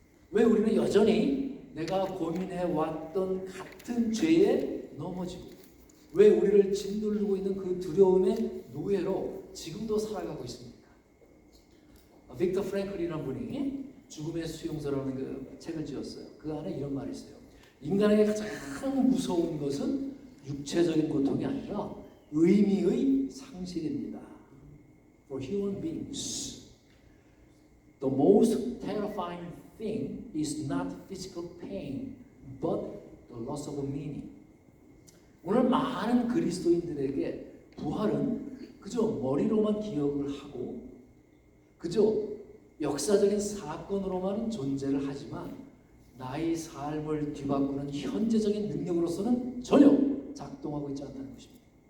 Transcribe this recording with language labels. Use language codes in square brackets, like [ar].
[ko] 왜 우리는 여전히 내가 고민해왔던 같은 죄에 넘어지고 왜 우리를 짓누르고 있는 그 두려움의 노예로 지금도 살아가고 있습니까? 빅터 프랭클이라는 분이 죽음의 수용소라는 그 책을 지었어요. 그 안에 이런 말이 있어요. 인간에게 가장 무서운 것은 육체적인 고통이 아니라 의미의 상실입니다. [en] For human beings, the most terrifying thing is not physical pain, but the loss of meaning. [ko] 오늘 많은 그리스도인들에게 부활은 그저 머리로만 기억을 하고 그저 역사적인 사건으로만 존재를 하지만 나의 삶을 뒤바꾸는 현재적인 능력으로서는 전혀 작동하고 있지 않다는 것입니다.